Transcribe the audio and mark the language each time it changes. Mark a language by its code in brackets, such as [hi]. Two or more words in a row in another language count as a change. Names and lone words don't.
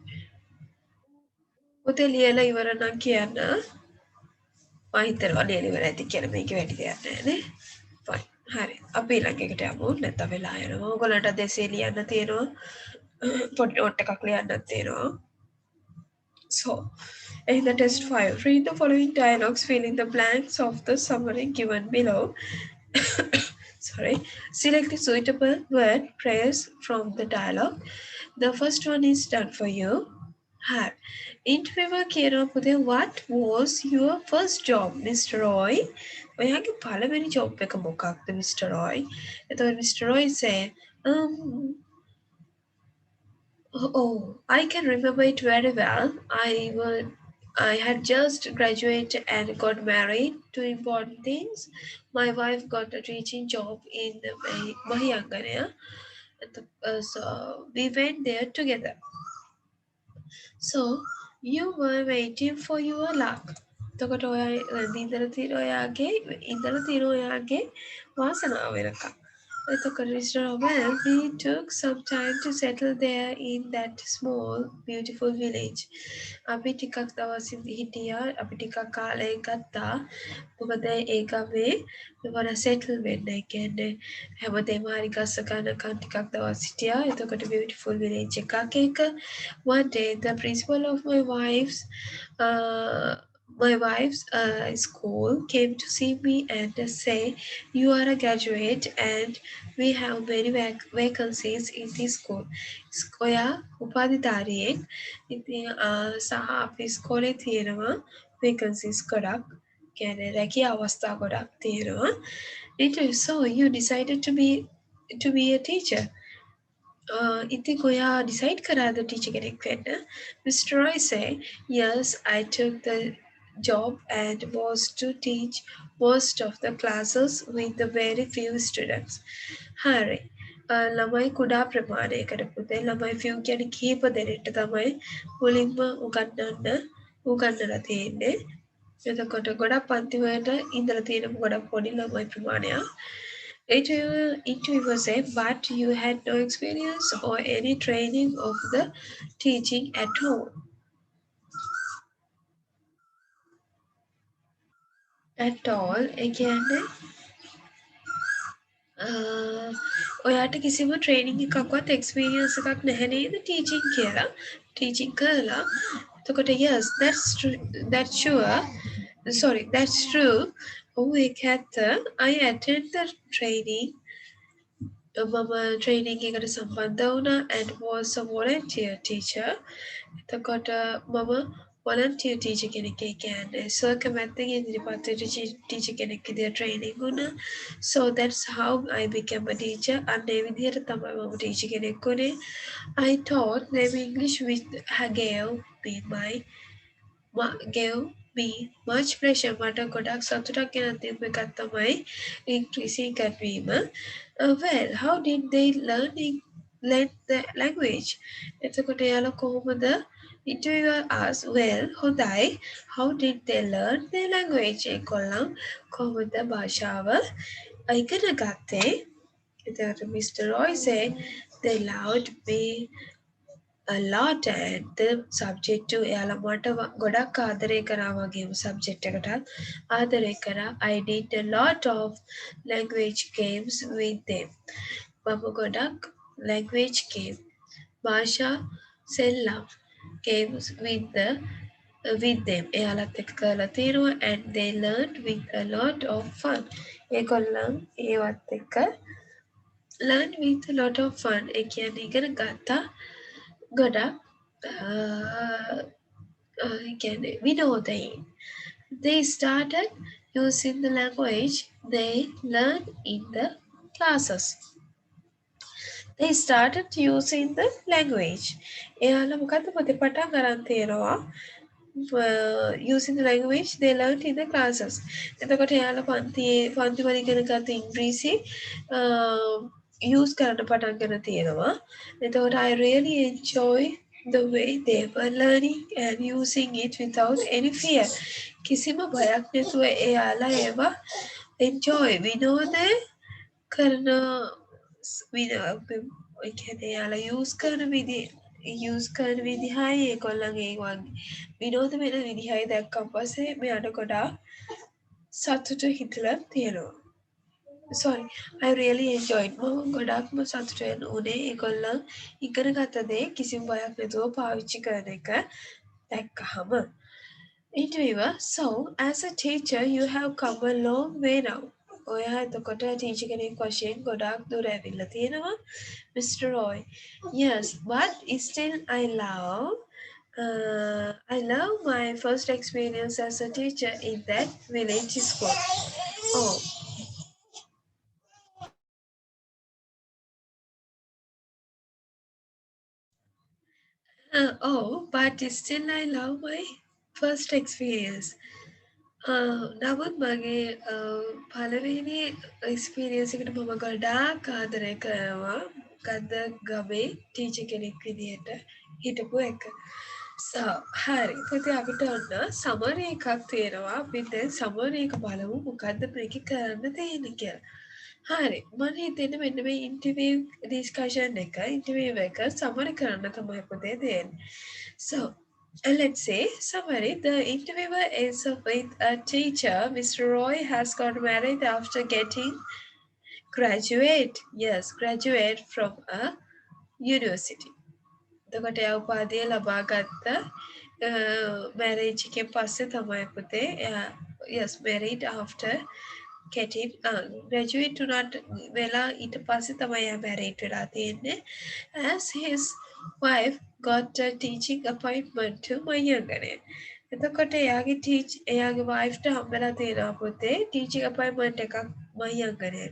[si] පුතේ ලියලා ඉවර නම් කියන්න. මම හිතනවා ලියලා ඉවර ඇති කියලා මේක වැඩි දෙයක් නෑ නේ. Fine. හරි. අපි ඊළඟ එකට යමු. නැත්නම් වෙලා යනවා. ඔයගොල්ලන්ට දෙසේ ලියන්න තියෙනවා. පොඩි නෝට් එකක් ලියන්නත් තියෙනවා. [en] So, in the test 5, read the following dialogues, filling the blanks of the summary given below. Sorry. Select a suitable word phrase from the dialogue. The first one is done for you. [si] Hi. Interviewer කියනවා පුතේ, [en] what was your first job, Mr. Roy? [si] ඔයාගේ පළවෙනි job එක මොකක්ද, Mr. Roy? එතකොට Mr. [en] Roy said, oh, I can remember it very well. I had just graduated and got married. Two important things. My wife got a teaching job in Mahiyangana. So we went there together. So you were waiting for your luck. [si] එතකොට ඔයා ඉඳලා තියෙන ඔයාගේ වාසනාව වෙනකම්. එතකොට Mr. [en] Robert, we took some time to settle there in that small beautiful village. [si] අපි ටිකක් දවසින් හිටියා. අපි ටිකක් කාලයක් ගත්තා. මොකද ඒ ගමේ මෙවර settle වෙන්න. ඒ කියන්නේ හැමදේම හරි ගස්ස ගන්නකම් ටිකක් දවස් හිටියා. එතකොට [en] beautiful village [si] එකක් එක. [en] One day the principal of my wife's My wife's school came to see me and say, "You are a graduate and we have many vacancies in this school." [si] ඔයා උපාධිධාරියෙක්. ඉතින් සහ අපි ස්කෝලේ තියෙනවා vacancies ගොඩක්. කියන්නේ රැකියා අවස්ථා ගොඩක් තියෙනවා. [en] So you decided to be a teacher. [si] ඉතින් ඔයා decide කරාද teacher කෙනෙක් වෙන්න? [en] Mr. Roy said, "Yes, I took the job and was to teach most of the classes with the very few students." [si] හරි. ළමයි කුඩා ප්‍රමාණයකට පුතේ ළමයි few කියන්නේ කීප දෙනෙක්ට තමයි මුලින්ම උගන්වලා තියෙන්නේ. එතකොට ගොඩක් පන්ති වලට ඉඳලා තියෙන ගොඩක් පොඩි ළමයි ප්‍රමාණයක්. [en] Interviewer said, "But you had no experience or any training of the teaching at all." At all, [si] ඒ කියන්නේ ඔයාට කිසිම ට්‍රේනිං එකක්වත් එක්ස්පීරියන්ස් එකක් නැහැ නේද ටීචින් කියලා. [en] ටීචින් [si] කරලා. එතකොට [en] yes, that's sure. Sorry, that's true. [si] ඔව් ඒක ඇත්ත. [en] I attend the training. [si] මම ට්‍රේනිං එකට සම්බන්ධ වුණා [en] and was a volunteer teacher. [si] එතකොට මම [en] volunteer teacher [si] කෙනෙක් ඒ කියන්නේ කැමැත්තෙන් ඉදිරිපත් වෙච්ච teacher කෙනෙක් විදියට training වුණා. [en] So that's how I became a teacher. [si] අන්න ඒ විදිහට තමයි මම teacher කෙනෙක් වුණේ. [en] I taught them English which gave me much pleasure. [si] මට ගොඩක් සතුටක් ගෙනත් දීපු එකක් තමයි ඉංග්‍රීසි ඉගැන්වීම. [en] Well, how did they learn the language? [si] එතකොට එයාලා කොහොමද [en] interviewer asked, "Well, [si] හොඳයි. [en] How did they learn their language?" [si] ඒගොල්ලන් කොහොමද භාෂාව ඉගෙන ගත්තේ? [en] එතකොට Mr. Roy said, "They loved me a lot and the subject to [si] එයාලා මට ගොඩක් ආදරය කරා වගේම subject එකටත් ආදරය කරා. [en] I did a lot of language games with them. [si] මම ගොඩක් [en] language game [si] භාෂා සෙල්ලම් [en] games with them [si] එයාලත් එක්ක කරලා තියෙනවා [en] and they learned with a lot of fun. [si] ඒගොල්ලන් ඒවත් එක්ක [en] learn with a lot of fun. [si] ඒ කියන්නේ ඉගෙන ගත්තා ගොඩක් කියන්නේ විනෝදයෙන්. [en] They started using the language they learned in the classes. They started using the language. [si] එයාලා මොකද්ද පොතේ පටන් ගන්න තියෙනවා [en] using the language they learned in the classes. [si] එතකොට එයාලා පන්ති වල ඉගෙන ගත්ත ඉංග්‍රීසි use කරන්න පටන් ගන්න තියෙනවා. [en] එතකොට I really enjoy the way they were learning and using it without any fear. [si] කිසිම බයක් නැතුව එයාලා ඒවා enjoy විනෝදේ කරන ඒ කියන්නේ එයාලා use කරන විදිහයි ඒගොල්ලන්ගේ විනෝද වෙන විදිහයි දැක්කම පස්සේ මෙයාට ගොඩාක් සතුට හිතලා තියෙනවා. [en] Sorry, I really enjoyed. [si] මම ගොඩක්ම සතුට වෙන උනේ ඒගොල්ලන් ඉගෙන ගත්ත දේ කිසිම බයක් නැතුව පාවිච්චි කරන එක දැක්කහම. [en] Interviewer, so as a teacher you have come a long way now. [si] ඔයා එතකොට teacher කෙනෙක් වශයෙන් ගොඩාක් දුර ඇවිල්ලා තියෙනවා. [en] Mr. Roy, yes, but still I love my first experience as a teacher in that village school. Oh. But still I love my first experience. [si] නමුත් මගේ පළවෙනි එක්ස්පීරියන්ස් එකට මම ගොඩාක් ආදරය කරනවා. මොකද්ද ගමේ ටීචර් කෙනෙක් විදියට හිටපු එක. හරි. පුතේ අපිට ඔන්න සමරි එකක් තියෙනවා. අපි දැන් සමරි එක බලමු මොකද්ද මේකේ කරන්න තියෙන්නේ කියලා. හරි. මම හිතන්නේ මෙන්න මේ [en] interview discussion [si] එක ඉන්ටර්විව් එක සමරි කරන්න තමයි පුතේ දෙන්නේ. [en] So let's say summary. The interviewer is with a teacher. Mr. Roy has got married after getting graduate from a university. [si] එතකොට එයා උපාධිය ලබා ගත්ත marriage එකෙන් පස්සේ තමයි පුතේ [en] yes married after getting graduate [si] උනාට වෙලා ඊට පස්සේ තමයි එයා married වෙලා තියෙන්නේ [en] as his wife got a teaching appointment to Mayanganere. [si] එතකොට එයාගේ වයිෆ්ට හම්බෙලා තියෙනවා පුතේ [en] teaching appointment [si] එකක් මහියංගනයට.